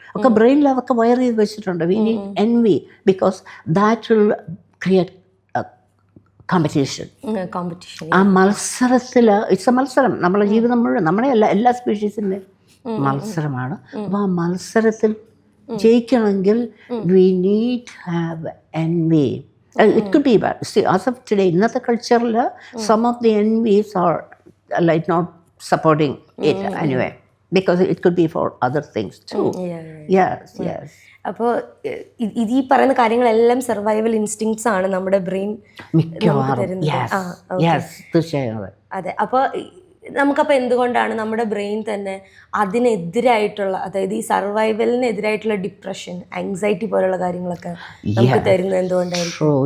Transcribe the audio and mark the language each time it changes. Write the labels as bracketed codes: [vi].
[ml] ഒക്കെ ബ്രെയിനിൽ അതൊക്കെ വയർ ചെയ്ത് വെച്ചിട്ടുണ്ട്. [en] We need envy because that will create competition. [ml] ആ മത്സരത്തിൽ, [en] it's a [ml] മത്സരം. നമ്മളെ ജീവിതം മുഴുവൻ, നമ്മുടെ എല്ലാ സ്പീഷീസിൻ്റെ മത്സരമാണ്. അപ്പോൾ ആ മത്സരത്തിൽ ജയിക്കണമെങ്കിൽ [en] We need have envy. It could be bad. See, as of today, [ml] ഇന്നത്തെ കൾച്ചറിൽ [en] some of the envies are like not supporting it anyway, because it could be for other things too. Yes. [ml] അപ്പോൾ ഇത് ഈ പറയുന്ന കാര്യങ്ങളെല്ലാം survival ഇൻസ്റ്റിങ്ക്ട്സ് ആണ് നമ്മുടെ brain മിക്കവാറും. തീർച്ചയായും. അതെ. അപ്പോൾ നമുക്കപ്പോൾ എന്തുകൊണ്ടാണ് നമ്മുടെ ബ്രെയിൻ തന്നെ അതിനെതിരായിട്ടുള്ള, അതായത് ഈ സർവൈവലിനെതിരായിട്ടുള്ള ഡിപ്രഷൻ, ആങ്സൈറ്റി പോലുള്ള കാര്യങ്ങളൊക്കെ നമുക്ക് തരുന്നത് എന്തുകൊണ്ടായിരിക്കും?